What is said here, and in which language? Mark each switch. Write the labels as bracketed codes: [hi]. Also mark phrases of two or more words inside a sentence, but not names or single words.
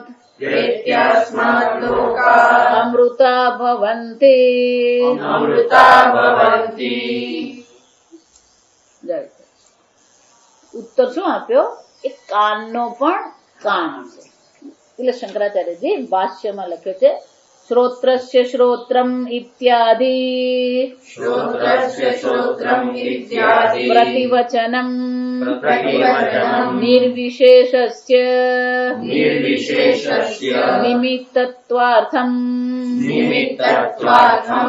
[sa] प्रेत्यास्माद लोकात् अमृता भवन्ति. अमृता भवन्ति. [gu] ઉત્તર શું આપ્યો? એ કાનનો પણ કાન છે. એટલે શંકરાચાર્યજી ભાષ્યમાં લખે છે, [sa] श्रोत्रस्य श्रोत्रम् इत्यादि श्रोत्रस्य श्रोत्रम् इत्यादि प्रतिवचनम् प्रतिवचनम् निर्विशेषस्य निर्विशेषस्य निमित्तत्वार्थम् निमित्तत्वार्थम्